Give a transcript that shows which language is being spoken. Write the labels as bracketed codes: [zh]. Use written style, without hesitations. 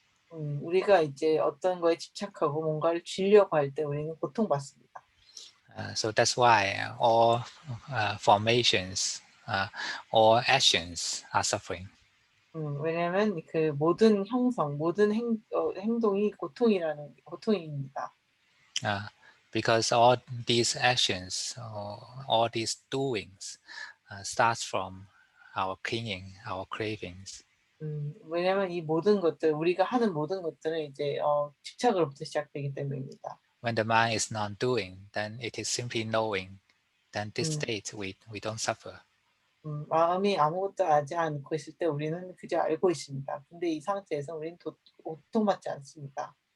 [ko] 우리가 이제 어떤 거에 집착하고 뭔가를 쥐려고 할 때 우리는 고통받습니다. [en] So that's why all formations, all actions are suffering. [ko] 왜냐하면 그 모든 형성, 모든 행동이 고통입니다. [en] Because all these actions, all these doings, starts from our clinging, our cravings. [ko] 왜냐하면 이 모든 것들, 우리가 하는 모든 것들은 이제 집착으로부터 시작되기 때문입니다. [en] When the mind is not doing, then it is simply knowing. Then this state we don't suffer. [ko] 마음이 아무것도 하지 않고 있을 때 우리는 그저 알고 있습니다. 근데 이 상태에서 우리는 고통받지 않습니다.